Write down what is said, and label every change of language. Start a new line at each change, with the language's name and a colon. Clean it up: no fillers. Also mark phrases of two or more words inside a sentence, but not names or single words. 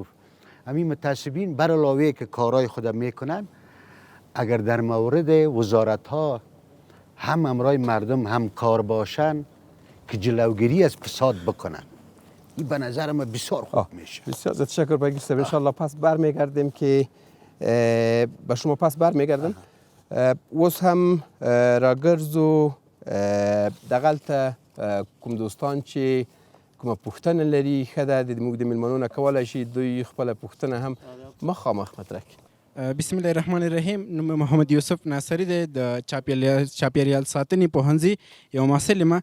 Persian: همین متعصبین بر علاوه که کارهای خود میکنن، اگر در مورد وزارت ها هم امرای مردم هم کار باشن که جلوگیری از فساد بکنن، این به نظر من بسیار خوب میشه. بسیار تشکر بگیر صاحب. انشالله پس برمیگردیم که به شما پس برمیگردم.
Pashto: اوس هم راګرځو دغلته کوم دوستان چې کومه پوښتنه لري ښه ده د موږ د میلمنو نه کولی شي دوی خپله پوښتنه هم مخامخ مطرح کړي.
Arabic: بسم الله الرحمن الرحیم.
Pashto: نوم محمد یوسف ناصری دی، د چاپیریال ساتنې پوهنځي یو محصل یم.